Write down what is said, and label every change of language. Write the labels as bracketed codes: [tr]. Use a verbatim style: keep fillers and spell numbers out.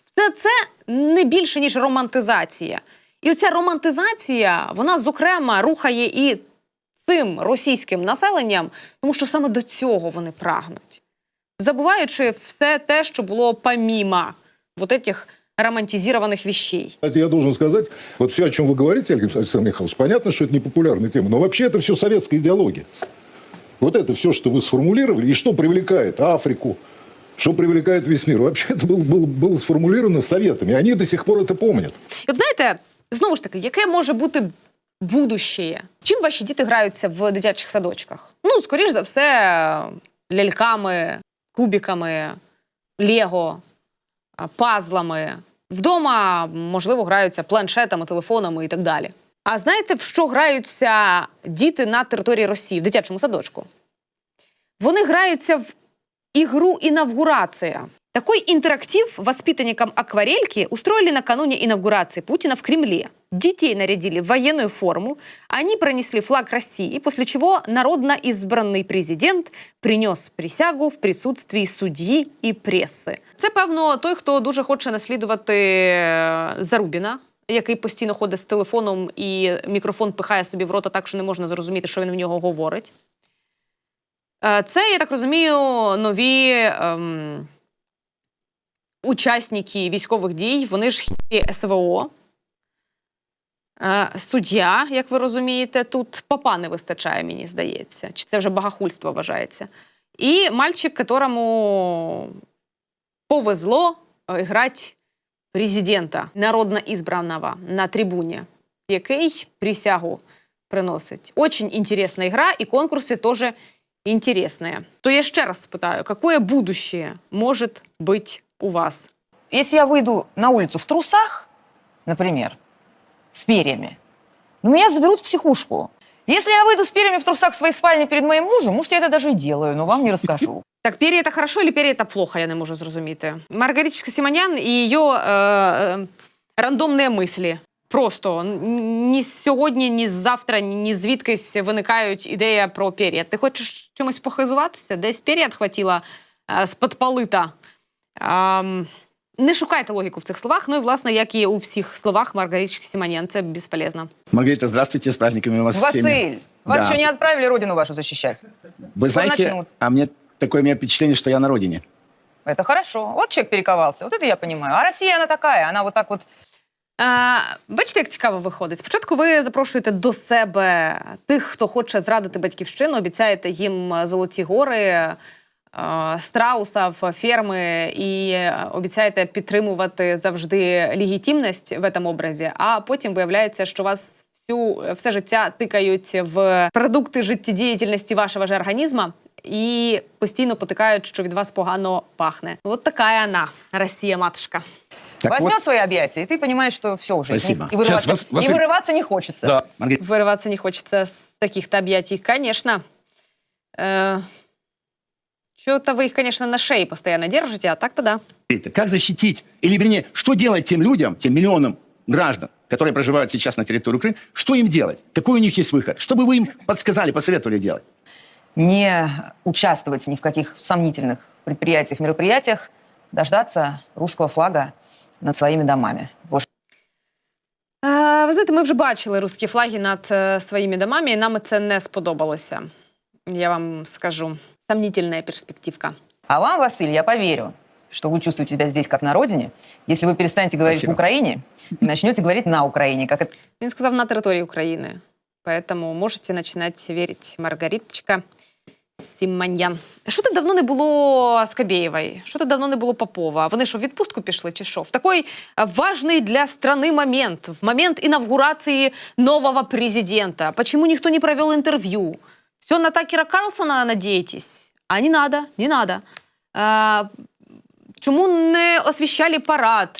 [uk] Це, це не більше, ніж романтизація. І оця романтизація, вона, зокрема, рухає і цим російським населенням, тому що саме до цього вони прагнуть. Забуваючи все те, що було помімо [ru] вот этих романтизированных вещей. Кстати, я должен сказать, вот все, о чем вы говорите, Александр Михайлович, понятно, что это не популярная тема, но вообще это все советская идеология. Вот это все, что вы сформулировали, и что привлекает Африку, что привлекает весь мир. Вообще это было, было, было сформулировано Советами, они до сих пор это помнят. [uk] І от знаєте, знову ж таки, яке може бути будущее? Чим ваші діти граються в дитячих садочках? Ну, скоріш за все, ляльками, кубиками, лего, пазлами. Вдома, можливо, граються планшетами, телефонами і так далі. А знаєте, в що граються діти на території Росії, в дитячому садочку? Вони граються в ігру «Инавгурация». [ru] Такой интерактив воспитанникам акварельки устроили накануне инавгурации Путина в Кремле. Детей нарядили в военную форму, они пронесли флаг России, после чего народно избранный президент принес присягу в присутствии судьи и прессы. [uk] Це, певно, той, хто дуже хоче наслідувати Зарубіна, який постійно ходить з телефоном і мікрофон пихає собі в рота так, що не можна зрозуміти, що він в нього говорить. Це, я так розумію, нові... Ем... учасники військових дій, вони ж хі ес ве о. Е, суддя, як ви розумієте, тут папа не вистачає, мені здається. Чи це вже богохульство вважається. І [ru] мальчик, которому повезло [uk] грати президента, [ru] народно избранного, [uk] на трибуні, який присягу приносить. [ru] Очень [uk] інтересна гра, і конкурси теж інтересні. То я ще раз спитаю, [ru] какое будущее [uk] може бути у вас? [ru] Если я выйду на улицу в трусах, например, с перьями, ну, меня заберут в психушку. Если я выйду с перьями в трусах в своей спальне перед моим мужем, может, я это даже и делаю, но вам не расскажу. Так, перья это хорошо или перья это плохо, я не могу [uk] зрозуміти. [ru] Маргариточка Симонян и ее э, рандомные мысли. [uk] Просто ні сьогодні, ні завтра, ні звідкись виникають ідея про перья. Ти хочеш чимось похизуватися? Десь перья [ru] отхватила [uk] э, з-под полита. Ем, Не шукайте логіку в цих словах, ну і, власне, як і у всіх словах Маргариты Симоньян, це безполезно. [ru] Маргарита, здравствуйте, с праздниками вас Василь, всеми. вас да. еще не отправили родину вашу защищать? Вы что знаете, начнут? а мне такое у меня впечатление, что я на родине. Это хорошо. Вот человек перековался, вот это я понимаю. А Россия, она такая, она вот так вот... [uk] А, бачите, як цікаво виходить. Спочатку ви запрошуєте до себе тих, хто хоче зрадити батьківщину, обіцяєте їм золоті гори, страусів, ферми і обіцяєте підтримувати завжди легітимність в цьому образі, а потім виявляється, що вас всю, все життя тикають в продукти життєдіяльності вашого ж організму і постійно потикають, що від вас погано пахне. [ru] Вот такая она, Россия-матушка. Так возьмет вот свои объятия, и ты понимаешь, что все уже. Спасибо. И вырываться, вас, вас... и вырываться не хочется. Да. Вырываться не хочется с таких-то объятий. Конечно. Э, что-то вы их, конечно, на шее постоянно держите, а так-то да. Как защитить? Или, вернее, что делать тем людям, тем миллионам граждан, которые проживают сейчас на территории Украины? Что им делать? Какой у них есть выход? Что бы вы им подсказали, посоветовали делать? Не участвовать ни в каких сомнительных предприятиях, мероприятиях, дождаться русского флага над [uk] своїми домами. [ru] Боже. [uk] А, ви знаєте, ми вже бачили русські флаги над е, своїми домами, і нам це не сподобалося. [ru] Я вам скажу. Сомнительна перспективка. А вам, Василь, я поверю, что вы чувствуете себя здесь как на родине, если вы перестанете говорить Спасибо. в Украине и начнете говорить на Украине. Как... [uk] Він сказав на території України. [ru] Поэтому можете начинать верить, Маргариточка Симоньян. [uk] Що то давно не було Скабєєвої? Що то давно не було Попова? Вони що, в відпустку пішли чи що? В такий важний для країни момент, в момент інавгурації нового президента. [ru] Почему [uk] ніхто не [ru] провел [uk] інтерв'ю? Все на Такера Карлсона надієтесь? [ru] А не надо, не надо. [uk] А, чому не освіщали парад?